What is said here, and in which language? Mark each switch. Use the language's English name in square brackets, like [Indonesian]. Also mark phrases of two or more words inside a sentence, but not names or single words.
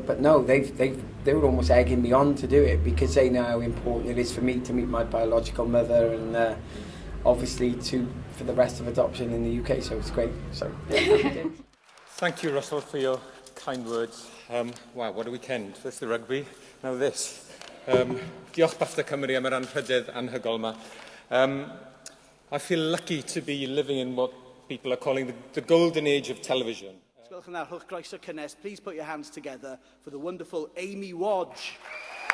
[English] But no, they were almost egging me on to do it, because they know how important it is for me to meet my biological mother, and obviously for the rest of adoption in the UK. So it's great. So thank you, Russell, for your kind words. Wow, what a weekend. First the rugby, now this. [Welsh] Diolch BAFTA Cymru am yr anrhydedd anhygoel yma. [English] I feel lucky to be living in what people are calling the golden age of television. Please put your hands together for the wonderful Amy Wadge.